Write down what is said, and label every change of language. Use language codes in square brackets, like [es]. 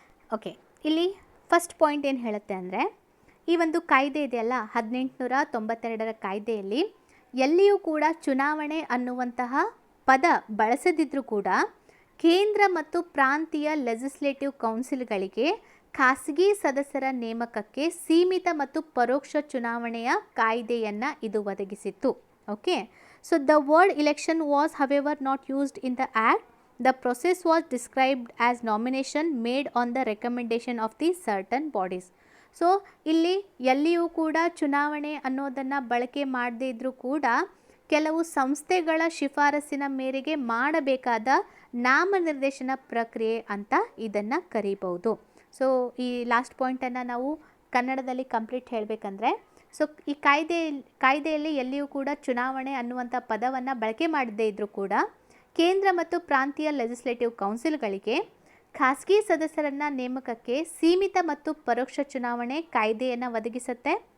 [kn] Okay, ಇಲ್ಲಿ first point ಏನು ಹೇಳುತ್ತೆ ಅಂದರೆ, ಈ ಒಂದು ಕಾಯ್ದೆ ಇದೆಯಲ್ಲ 1892ರ ಕಾಯ್ದೆಯಲ್ಲಿ ಎಲ್ಲಿಯೂ ಕೂಡ ಚುನಾವಣೆ ಅನ್ನುವಂತಹ ಪದ ಬಳಸದಿದ್ದರೂ ಕೂಡ ಕೇಂದ್ರ ಮತ್ತು ಪ್ರಾಂತೀಯ ಲೆಜಿಸ್ಲೇಟಿವ್ ಕೌನ್ಸಿಲ್ಗಳಿಗೆ ಖಾಸಗಿ ಸದಸ್ಯರ ನೇಮಕಕ್ಕೆ ಸೀಮಿತ ಮತ್ತು ಪರೋಕ್ಷ ಚುನಾವಣೆಯ ಕಾಯ್ದೆಯನ್ನು ಇದು ಒದಗಿಸಿತ್ತು. [en] Okay, so the word election was however not used in the act. The process was described as nomination made on the recommendation of the certain bodies. [kn] So ಇಲ್ಲಿ ಎಲ್ಲಿಯೂ ಕೂಡ ಚುನಾವಣೆ ಅನ್ನೋದನ್ನು ಬಳಕೆ ಮಾಡದೇ ಇದ್ದರೂ ಕೂಡ ಕೆಲವು ಸಂಸ್ಥೆಗಳ ಶಿಫಾರಸಿನ ಮೇರೆಗೆ ಮಾಡಬೇಕಾದ ನಾಮನಿರ್ದೇಶನ ಪ್ರಕ್ರಿಯೆ ಅಂತ ಇದನ್ನು ಕರೀಬಹುದು. ಸೊ ಈ ಲಾಸ್ಟ್ ಪಾಯಿಂಟನ್ನು ನಾವು ಕನ್ನಡದಲ್ಲಿ ಕಂಪ್ಲೀಟ್ ಹೇಳಬೇಕಂದ್ರೆ, ಸೊ ಈ ಕಾಯ್ದೆಯಲ್ಲಿ ಎಲ್ಲಿಯೂ ಕೂಡ ಚುನಾವಣೆ ಅನ್ನುವಂಥ ಪದವನ್ನು ಬಳಕೆ ಮಾಡದೇ ಇದ್ದರೂ ಕೂಡ ಕೇಂದ್ರ ಮತ್ತು ಪ್ರಾಂತೀಯ ಲೆಜಿಸ್ಲೇಟಿವ್ ಕೌನ್ಸಿಲ್ಗಳಿಗೆ ಖಾಸಗಿ ಸದಸ್ಯರನ್ನ ನೇಮಕಕ್ಕೆ ಸೀಮಿತ ಮತ್ತು ಪರೋಕ್ಷ ಚುನಾವಣೆ ಕಾಯ್ದೆಯನ್ನು ಒದಗಿಸುತ್ತೆ.